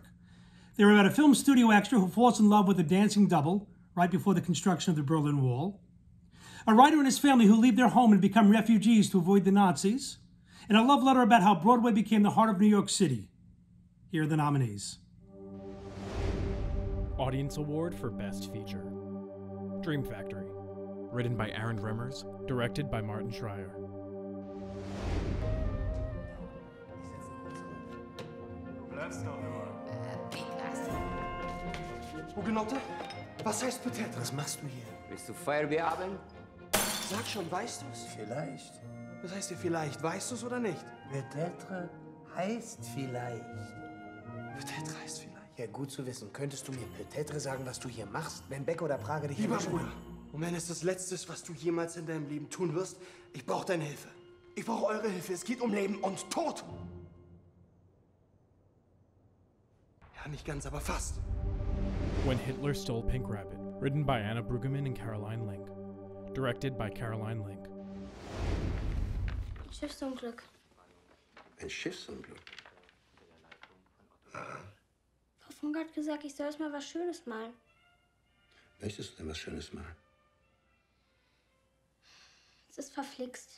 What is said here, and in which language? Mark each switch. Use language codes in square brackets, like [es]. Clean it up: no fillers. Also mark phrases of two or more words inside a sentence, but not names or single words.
[en] They're about a film studio extra who falls in love with a dancing double right before the construction of the Berlin Wall, a writer and his family who leave their home and become refugees to avoid the Nazis, and a love letter about how Broadway became the heart of New York City. Here are the nominees. Audience Award for Best Feature. Dream Factory. Written by Aaron Remmers, directed by Martin Schreier. [de] Bleibst doch nur. Hugenotte? Was heißt Peut-être? Was machst du hier? Willst du Feuerwehrabend? Sag schon, weißt du's? Vielleicht. Was heißt ja vielleicht? Weißt du's oder nicht? Peut-être heißt vielleicht. Peut-être heißt vielleicht. Ja, gut zu wissen. Könntest du mir peut-être sagen, was du hier machst, wenn Beck oder Prager dich Lieber erwischen? Bruder, und wenn es das Letzte ist, was du jemals in deinem Leben tun wirst, ich brauche deine Hilfe. Ich brauche eure Hilfe. Es geht um Leben und Tod. Ja, nicht ganz, aber fast. [en] When Hitler Stole Pink Rabbit, written by Anna Brueggemann and Caroline Link. Directed by Caroline Link. [de] Schiffsunglück. Ein Schiffsunglück? Frau Funk hat gesagt, ich soll erst mal was Schönes malen. Möchtest du denn was Schönes machen? Es ist verflixt.